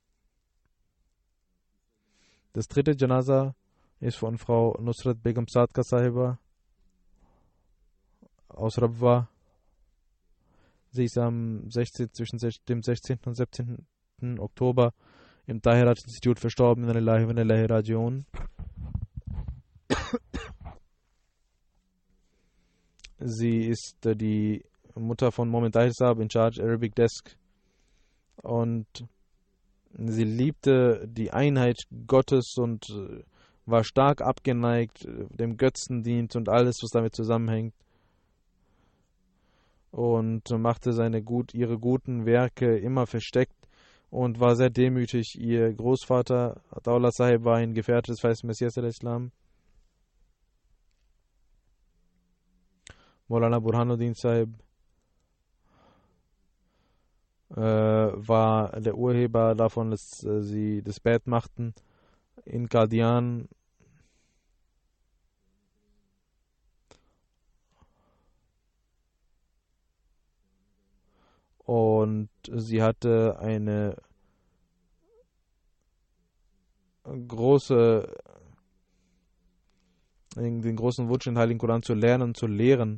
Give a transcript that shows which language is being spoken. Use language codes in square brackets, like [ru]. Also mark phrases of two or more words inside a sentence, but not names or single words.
[de] Das dritte Janaza ist von Frau Nusrat Begum Sadka Sahiba aus Rabwa. Sie ist zwischen dem 16. und 17. Oktober im Tahirat-Institut verstorben. [ar] إنا لله وإنا إليه راجعون. [de] Sie ist die Mutter von Mohammed Tahir Saab, [en] in charge Arabic Desk. [de] Und sie liebte die Einheit Gottes und war stark abgeneigt dem Götzendienst und alles, was damit zusammenhängt. Und machte ihre guten Werke immer versteckt und war sehr demütig. Ihr Großvater, Ataullah Sahib, war ein Gefährte des Feisten Messias al-Islam. Maulana Burhanuddin Sahib war der Urheber davon, dass sie das Bett machten in Qadian. Und sie hatte den großen Wunsch, den Heiligen Koran zu lernen und zu lehren.